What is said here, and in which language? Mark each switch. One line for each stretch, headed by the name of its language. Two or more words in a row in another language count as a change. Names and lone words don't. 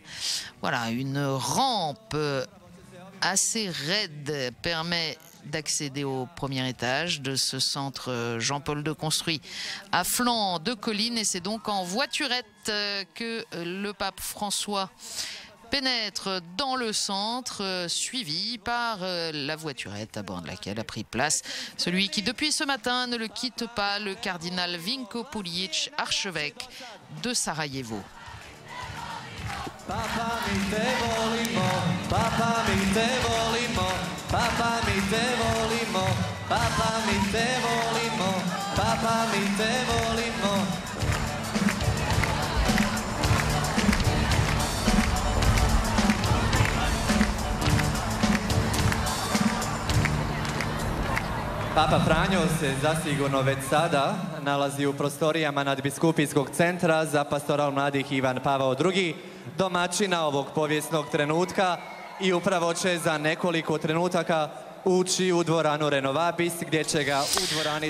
French: Voilà, une rampe assez raide permet d'accéder au premier étage de ce centre Jean-Paul II construit à flanc de colline, et c'est donc en voiturette que le pape François pénètre dans le centre, suivi par la voiturette à bord de laquelle a pris place celui qui depuis ce matin ne le quitte pas, le cardinal Vinko Puljic, archevêque de Sarajevo.
Croatian: Papa, mi te volimo, papa, mi te volimo, papa, mi te volimo, papa, mi te volimo, papa, mi te volimo. Papa Franjo se zasigurno već sada nalazi u prostorijama nadbiskupijskog centra za pastoral mladih Ivan Pavao II, domaćina ovog povijesnog trenutka, i upravo će za nekoliko trenutaka ući u dvoranu Renovabis, gdje će ga u dvorani...